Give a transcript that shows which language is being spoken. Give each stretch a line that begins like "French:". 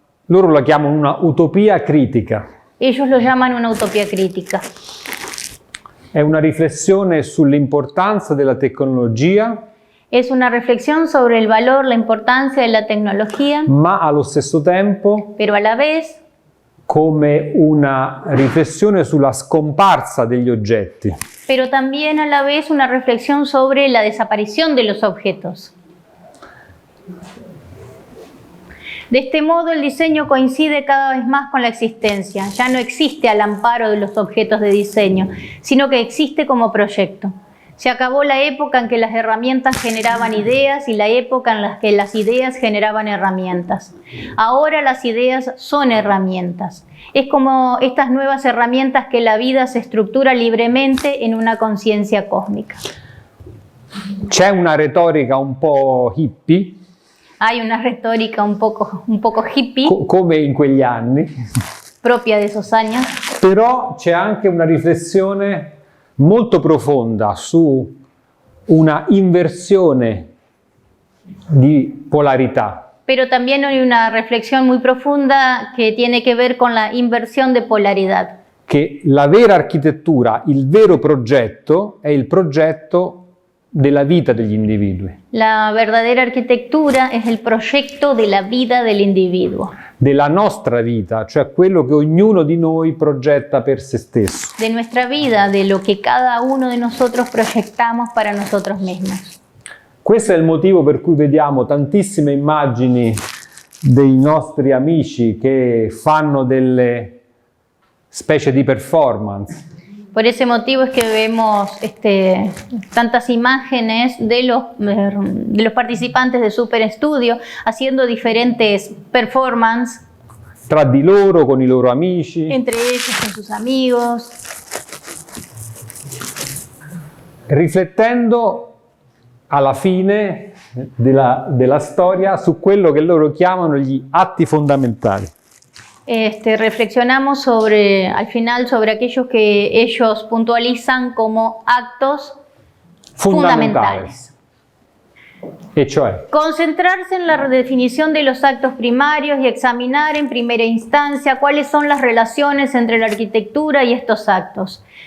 Italian: Loro la chiamano una utopia critica.
Spanish: Ellos lo llaman una utopía crítica.
Italian: È una riflessione sull'importanza della tecnologia.
Spanish: Es una reflexión sobre el valor, la importancia de la tecnología,
Italian: ma allo stesso tempo
Spanish: pero a la vez
Italian: come una riflessione sulla scomparsa degli oggetti.
Spanish: Pero también a la vez una reflexión sobre la desaparición de los objetos. De este modo, el diseño coincide cada vez más con la existencia. Ya no existe al amparo de los objetos de diseño, sino que existe como proyecto. Se acabó la época en que las herramientas generaban ideas y la época en la que las ideas generaban herramientas. Ahora las ideas son herramientas. Es como estas nuevas herramientas que la vida se estructura libremente en una conciencia cósmica.
Italian: C'è una retorica un po' hippie.
Spanish: Hay una retórica un poco hippie.
Italian: Come in quegli anni.
Spanish: Propia de esos años.
Italian: Però c'è anche una riflessione molto profonda su una inversione di polarità.
Spanish: Pero también hay una reflexión muy profunda que tiene que ver con la inversión de polaridad.
Italian: Che la vera architettura, il vero progetto, è il progetto della vita degli individui.
Spanish: La verdadera arquitectura es el proyecto de la vida del individuo.
Italian: Della nostra vita, cioè quello che ognuno di noi progetta per se stesso.
Spanish: De nuestra vida, de lo que cada uno de nosotros proyectamos para nosotros mismos.
Italian: Questo è il motivo per cui vediamo tantissime immagini dei nostri amici che fanno delle specie di performance.
Spanish: Por ese motivo es que vemos tantas imágenes de los participantes de Super Estudio haciendo diferentes performances
Italian: Tra di loro, con i loro amici,
Spanish: entre ellos, con sus amigos,
Italian: riflettendo alla fine della storia su quello che loro chiamano gli atti fondamentali.
Spanish: Reflexionamos al final sobre aquellos que ellos puntualizan como actos fundamentales.
Italian: E cioè,
Spanish: Concentrarse en la definición de los actos primarios y examinar en primera instancia cuáles son las relaciones entre la arquitectura y estos actos.